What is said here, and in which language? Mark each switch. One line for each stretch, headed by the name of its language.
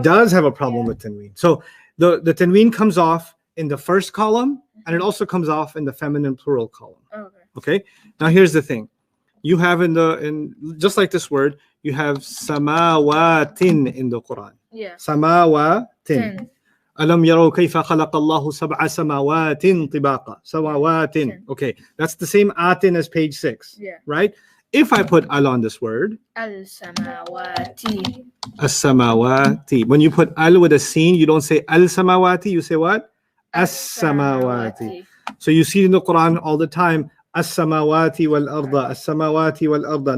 English: it does have a problem Yeah. with tanween. So the tanween comes off in the first column, and it also comes off in the feminine plural column. Okay. Okay. Now here's the thing. You have in just like this word, you have samawatin in the Quran. Yeah. Samawatin. 10.
Arabic: ألم يروا كيف خلق الله سبع سماوات طباقا سماوات.
English: Okay, that's the same atin as page 6. Yeah. Right? If I put al on this word, Al-samawati. as-samawati. When you put al with a sin, you don't say al-samawati, you say what? As-samawati. So you see in the Quran all the time,
Arabic: as-samawati wal-arda, as-samawati wal-arda.